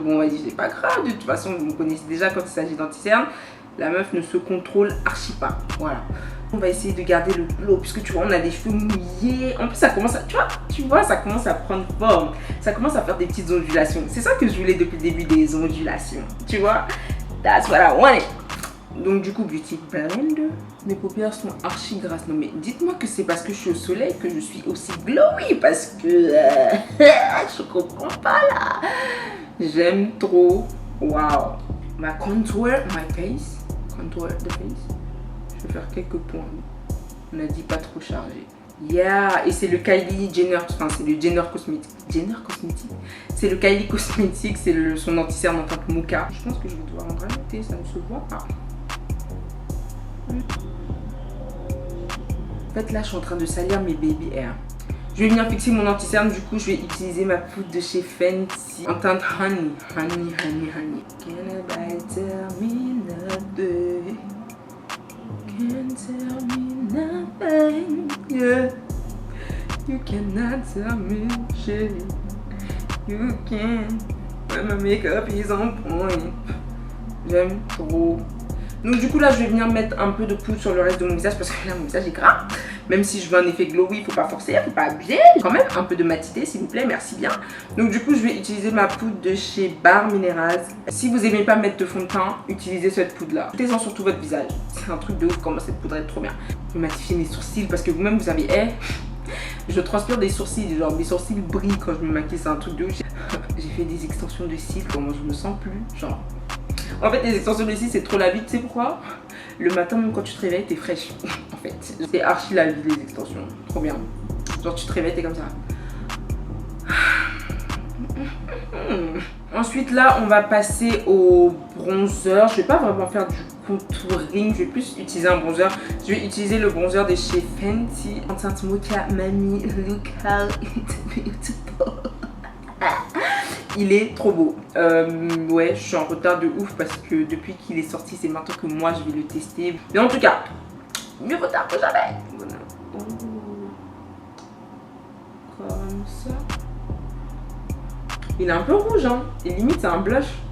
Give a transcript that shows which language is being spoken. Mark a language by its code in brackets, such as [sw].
[fr] Mais bon on va dire c'est pas grave, de toute façon vous me connaissez déjà quand il s'agit d'anti-cerne. La meuf ne se contrôle archi pas, voilà. On va essayer de garder le glow puisque tu vois on a les cheveux mouillés. En plus ça commence à, tu vois ça commence à prendre forme. Ça commence à faire des petites ondulations. C'est ça que je voulais depuis le début, des ondulations. Tu vois, [en] that's what I wanted. [fr] Donc du coup Beauty Blender. Mes paupières sont archi grasses. Non mais dites-moi que c'est parce que je suis au soleil que je suis aussi glowy. Parce que je comprends pas là. J'aime trop. Waouh. Ma contour, [en] my face. Contour the face. [fr] Je vais faire quelques points. On a dit pas trop chargé. Yeah, et c'est le Kylie Jenner, enfin c'est le Jenner Cosmétique. Jenner Cosmétique. C'est le Kylie Cosmétique, c'est son anti-cerne en teinte mocha. Je pense que je vais devoir en rajouter, ça ne se voit pas. En fait là je suis en train de salir mes baby hair. Je vais venir fixer mon anti-cerne, du coup je vais utiliser ma poudre de chez Fenty en teinte honey. [en] Honey. Can't tell me nothing. Can't tell me nothing. Yeah. You cannot tell me shit. You can. When my makeup is on point. [fr] J'aime trop. Donc du coup là je vais venir mettre un peu de poudre sur le reste de mon visage parce que là mon visage est gras. Même si je veux un effet glowy, il faut pas forcer, il faut pas abuser. Quand même un peu de matité s'il vous plaît, merci bien. Donc du coup je vais utiliser ma poudre de chez Bare Minerals. Si vous aimez pas mettre de fond de teint, utilisez cette poudre là. Mettez-en sur tout votre visage. C'est un truc de ouf comment cette poudre est trop bien. Je vais matifier mes sourcils parce que vous-même vous savez, je transpire des sourcils, genre mes sourcils brillent quand je me maquille, c'est un truc de ouf. J'ai fait des extensions de cils, comment je me sens plus, genre. En fait, les extensions de cils, c'est trop la vie, tu sais pourquoi? Le matin, même quand tu te réveilles, t'es fraîche. En fait, c'est archi la vie, les extensions. Trop bien. Genre, tu te réveilles, t'es comme ça. Ensuite, là, on va passer au bronzer. Je vais pas vraiment faire du contouring. Je vais plus utiliser un bronzer. Je vais utiliser le bronzer de chez Fenty en teinte mocha. [en] Mamie, look how it's beautiful. [fr] Il est trop beau. Ouais, je suis en retard de ouf parce que depuis qu'il est sorti, c'est maintenant que moi je vais le tester. Mais en tout cas, mieux vaut tard que jamais. Voilà. Comme ça. Il est un peu rouge, hein. Et limite, c'est un blush.